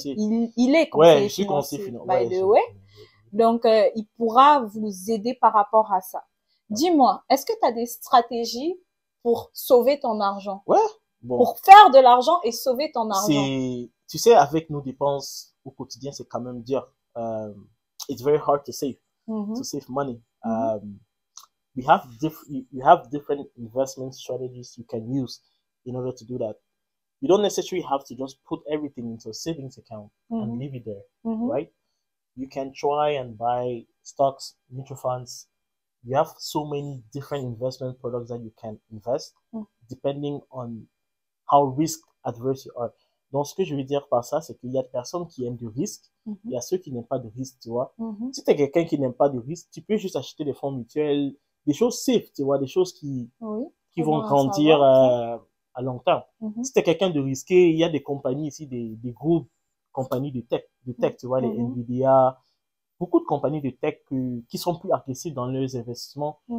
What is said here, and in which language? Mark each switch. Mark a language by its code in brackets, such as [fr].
[fr] Il est conseiller financier, by the way. Donc, il pourra vous aider par rapport à ça. Dis-moi, est-ce que tu as des stratégies pour sauver ton argent? Ouais. Bon. Pour faire de l'argent et sauver ton argent. Tu sais, avec nos dépenses au quotidien, c'est quand même dur. [en] It's very hard to save money. You have different investment strategies you can use in order to do that. You don't necessarily have to just put everything into a savings account and leave it there, right? You can try and buy stocks, mutual funds. You have so many different investment products that you can invest depending on how risk adverse you are. [fr] Donc, ce que je veux dire par ça, c'est qu'il y a des personnes qui aiment du risque. Il y a ceux qui n'aiment pas de risque, tu vois. Si tu es quelqu'un qui n'aime pas de risque, tu peux juste acheter des fonds mutuels, des choses safe, tu vois, des choses qui vont grandir à long terme. Si tu es quelqu'un de risqué, il y a des compagnies ici, des groupes, compagnies de tech, tu vois, les Nvidia, beaucoup de compagnies de tech qui sont plus agressives dans leurs investissements.